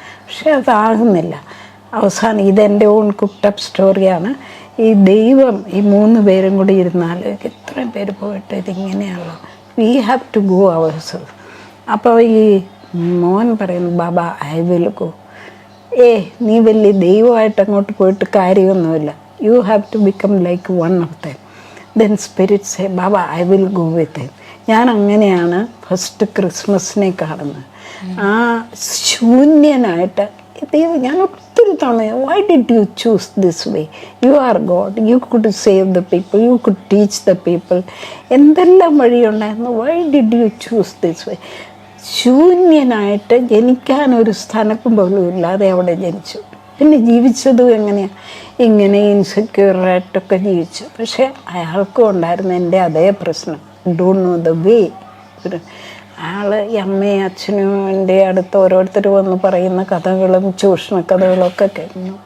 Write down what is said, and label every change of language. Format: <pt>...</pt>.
<ml>പക്ഷെ അതാകുന്നില്ല. അവസാനം ഇതെൻ്റെ ഓൺ കുക്ക്ഡപ്പ് സ്റ്റോറിയാണ്. ഈ ദൈവം ഈ 3 പേരും കൂടി ഇരുന്നാൽ ഇത്രയും പേര് പോയിട്ട് ഇതിങ്ങനെയാണല്ലോ,</ml> <en>We have to go ourself.</en> <ml>അപ്പോൾ ഈ മോൻ പറയുന്നു, ബാബ</ml> <en>I will go.</en> <ml>നീ വലിയ ദൈവമായിട്ട് അങ്ങോട്ട് പോയിട്ട് കാര്യമൊന്നുമില്ല.</ml> <en>You have to become like one of them. Then spirit say, Baba, I will go with him.</en> <ml>ഞാൻ അങ്ങനെയാണ് ഫസ്റ്റ് ക്രിസ്മസിനെ കാണുന്നത്. ആ ശൂന്യനായിട്ട് ഞാൻ ഒത്തിരി തവണ,</ml> <en>why did you choose this way? You are God. You could save the people. You could teach the people.</en> <ml>എന്തെല്ലാം വഴിയുണ്ടായിരുന്നു.</ml> <en>Why did you choose this way?</en> <ml>ശൂന്യനായിട്ട് ജനിക്കാനൊരു സ്ഥലം പോലും ഇല്ലാതെ അവിടെ ജനിച്ചു. പിന്നെ ജീവിച്ചതും എങ്ങനെയാണ്? ഇങ്ങനെ ഇൻസെക്യൂറായിട്ടൊക്കെ ജീവിച്ചു. പക്ഷെ അയാൾക്കും ഉണ്ടായിരുന്ന എൻ്റെ അതേ പ്രശ്നം,</ml> <en>Don't know the way.</en> <ml>അയാൾ ഈ അമ്മയും അച്ഛനും എൻ്റെ അടുത്ത് ഓരോരുത്തർ വന്ന് പറയുന്ന കഥകളും ചൂഷണ കഥകളൊക്കെ കേൾക്കുന്നു.</ml>